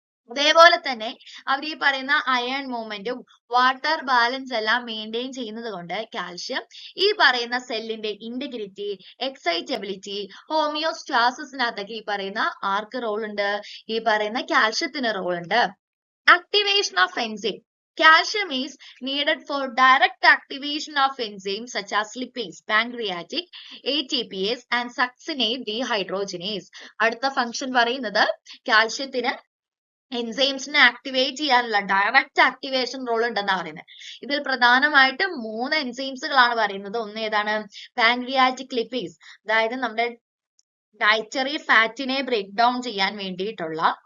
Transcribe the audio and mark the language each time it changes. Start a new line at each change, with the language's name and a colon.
Malayalam: അതേപോലെ തന്നെ അവർ ഈ പറയുന്ന അയൺ മൂവ്മെന്റും വാട്ടർ ബാലൻസ് എല്ലാം മെയിൻറ്റെയിൻ ചെയ്യുന്നത് കൊണ്ട് കാൽഷ്യം ഈ പറയുന്ന സെല്ലിന്റെ ഇന്റഗ്രിറ്റി, എക്സൈറ്റബിലിറ്റി, ഹോമിയോസ്റ്റാസിസിനകത്തൊക്കെ ഈ പറയുന്ന ആർക്ക് റോൾ ഉണ്ട്, ഈ പറയുന്ന കാൽഷ്യത്തിന് റോൾ ഉണ്ട്.
English: Activation of enzyme. Calcium is needed for direct activation of enzymes such as lipase, pancreatic, ATPase and succinate dehydrogenase.
Malayalam: അടുത്ത ഫംഗ്ഷൻ പറയുന്നത് കാൽഷ്യത്തിന് എൻസൈംസിനെ ആക്ടിവേറ്റ് ചെയ്യാനുള്ള ഡയറക്റ്റ് ആക്ടിവേഷൻ റോൾ ഉണ്ടെന്നാണ് പറയുന്നത്. ഇതിൽ പ്രധാനമായിട്ടും 3 എൻസൈംസുകളാണ് പറയുന്നത്. ഒന്ന് ഏതാണ്, പാൻക്രിയാറ്റിക് ലിപ്പേസ്, അതായത് നമ്മുടെ ഡയറ്ററി ഫാറ്റിനെ ബ്രേക്ക് ഡൗൺ ചെയ്യാൻ വേണ്ടിയിട്ടുള്ള